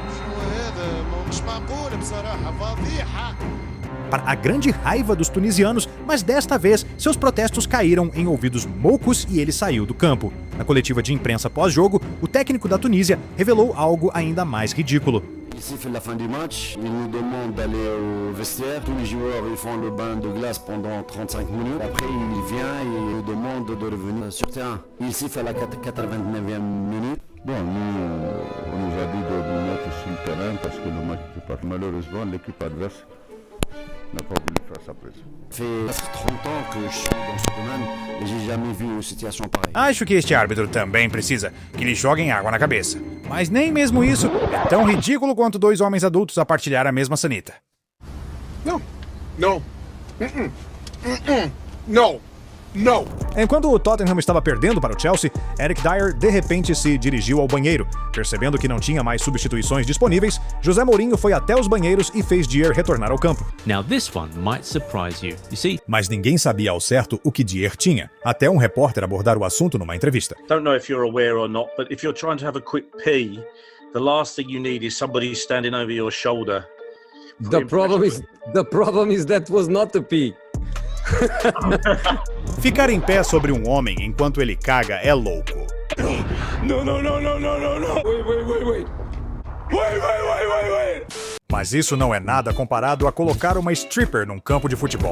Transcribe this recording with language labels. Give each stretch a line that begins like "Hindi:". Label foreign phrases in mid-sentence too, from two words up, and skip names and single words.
Portuguese: Para a grande raiva dos tunisianos, mas desta vez seus protestos caíram em ouvidos moucos e ele saiu do campo. Na coletiva de imprensa pós-jogo, o técnico da Tunísia revelou algo ainda mais ridículo.
French: Siffle la fin du match, il nous demande d'aller au vestiaire. Tous les joueurs ils font le bain de glace pendant 35 minutes. Après il vient et il nous demande de revenir sur terrain. Il siffle à la 89e minute. Bon, nous, on nous a dit de nous mettre sur le terrain parce que le match était parti. Malheureusement, l'équipe adverse n'a pas voulu faire sa presse. Fait 30 ans que je suis dans ce domaine et j'ai jamais vu une situation pareille.
Portuguese: Acho que este árbitro também precisa que lhe joguem água na cabeça. Mas nem mesmo isso é tão ridículo quanto dois homens adultos a partilhar a mesma sanita. Não. Não. Não. Enquanto o Tottenham estava perdendo para o Chelsea, Eric Dyer de repente se dirigiu ao banheiro. Percebendo que não tinha mais substituições disponíveis, José Mourinho foi até os banheiros e fez Dier retornar ao campo.
English: Now this one might surprise you. You see?
Portuguese: Mas ninguém sabia ao certo o que Dier tinha, até um repórter abordar o assunto numa entrevista.
English: Don't know if you're aware or not, but if you're trying to have a quick pee, the last thing you need is somebody standing over your shoulder. The problem is that was not a pee.
Portuguese: Ficar em pé sobre um homem enquanto ele caga é louco. Não. Wait. Mas isso não é nada comparado a colocar uma stripper num campo de futebol.